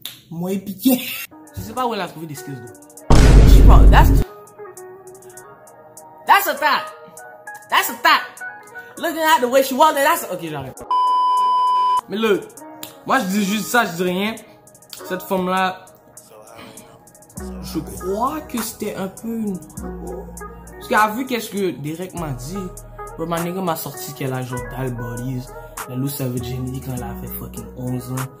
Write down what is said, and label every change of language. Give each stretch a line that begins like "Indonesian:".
French: Je sais pas où elle a trouvé des skills though.
English: She probably, that's a thought. That's a thought. Looking at the way she walked, that's a...
French: Ok, j'arrête. Mais look, moi je dis juste ça, je dis rien. Cette femme-là, je crois que c'était un peu une... Parce qu'elle a vu qu'est-ce que Derek m'a dit. Bro, ma nigga m'a sorti qu'elle a genre Dal Bodies. La loose sa virginity quand elle avait fucking 11 ans.